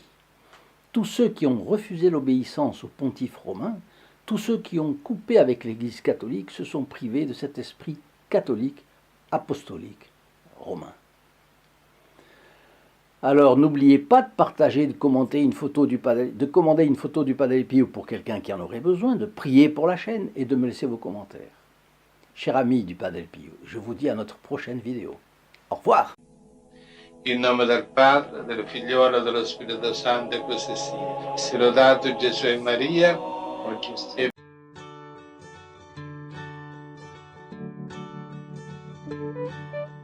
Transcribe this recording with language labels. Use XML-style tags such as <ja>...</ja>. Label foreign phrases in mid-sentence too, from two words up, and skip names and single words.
<fr>Tous ceux qui ont refusé l'obéissance au pontife romain, tous ceux qui ont coupé avec l'Église catholique se sont privés de cet esprit catholique, apostolique, romain. Alors n'oubliez pas de partager, de commander une photo du Padre Pio pour quelqu'un qui en aurait besoin, de prier pour la chaîne et de me laisser vos commentaires. Chers amis du Padre Pio, je vous dis à notre prochaine vidéo. Au revoir.</fr> <it>In nome del Padre, del Figliolo e dello Spirito Santo, e così sia. Sia lodato Gesù e Maria, oggi e</it>